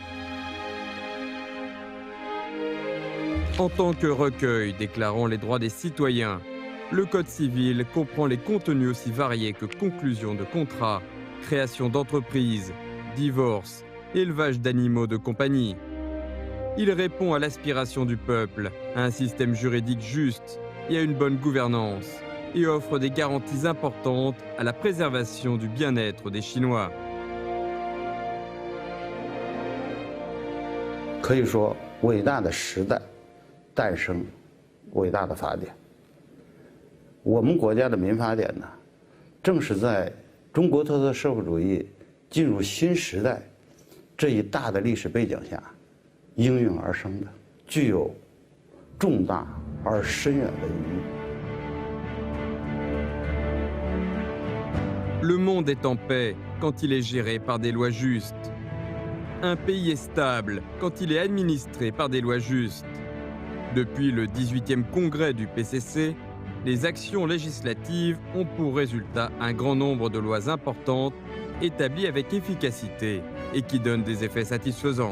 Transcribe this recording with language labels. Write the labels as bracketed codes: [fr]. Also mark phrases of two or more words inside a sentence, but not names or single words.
[fr] En tant que recueil déclarant les droits des citoyens, le Code civil comprend les contenus aussi variés que conclusion de contrats, création d'entreprises, divorce, élevage d'animaux de compagnie. Il répond à l'aspiration du peuple, à un système juridique juste et à une bonne gouvernance, et offre des garanties importantes à la préservation du bien-être des Chinois. [zh] 可以说，伟大的时代诞生伟大的法典。我们国家的民法典呢，正是在中国特色社会主义进入新时代这一大的历史背景下应运而生的，具有重大而深远的意义。 [fr] Le monde est en paix quand il est géré par des lois justes. Un pays est stable quand il est administré par des lois justes. Depuis le 18e congrès du PCC, les actions législatives ont pour résultat un grand nombre de lois importantes établies avec efficacité et qui donnent des effets satisfaisants.